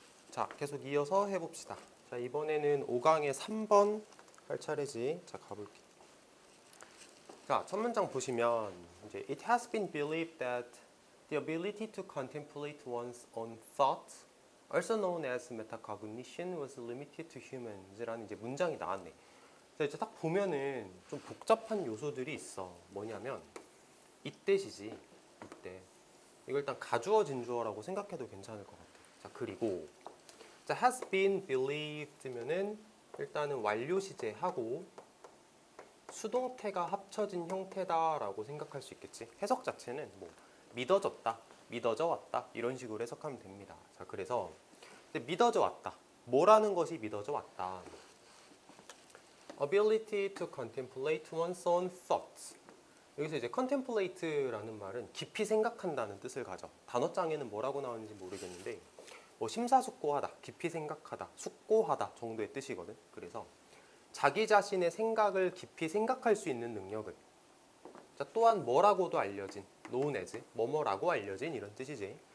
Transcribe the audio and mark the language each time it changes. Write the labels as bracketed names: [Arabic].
[Korean] 자, 계속 이어서 해봅시다. 자, 이번에는 5강의 3번 할 차례지. 자, 가볼게. 자, 첫 문장 보시면 이제 [English] It has been believed that the ability to contemplate one's own thoughts, also known as metacognition, was limited to humans. [Korean] 라는 이제 문장이 나왔네. 자, 이제 딱 보면은 좀 복잡한 요소들이 있어. 뭐냐면 이때시지. 이때. 이거 일단 가주어 진주어라고 생각해도 괜찮을 것 같아. 자, 그리고 자, [English] has been believed [Korean] 면은 일단은 완료 시제하고 수동태가 합쳐진 형태다라고 생각할 수 있겠지. 해석 자체는 뭐 믿어졌다, 믿어져 왔다 이런 식으로 해석하면 됩니다. 자, 그래서 믿어져 왔다. 뭐라는 것이 믿어져 왔다. [English] Ability to contemplate one's own thoughts. [Korean] 여기서 이제 contemplate라는 말은 깊이 생각한다는 뜻을 가져. 단어장에는 뭐라고 나오는지 모르겠는데 뭐 심사숙고하다, 깊이 생각하다, 숙고하다 정도의 뜻이거든. 그래서 자기 자신의 생각을 깊이 생각할 수 있는 능력을, 자, 또한 뭐라고도 알려진, [English] known as, [Korean] 뭐뭐라고 알려진 이런 뜻이지.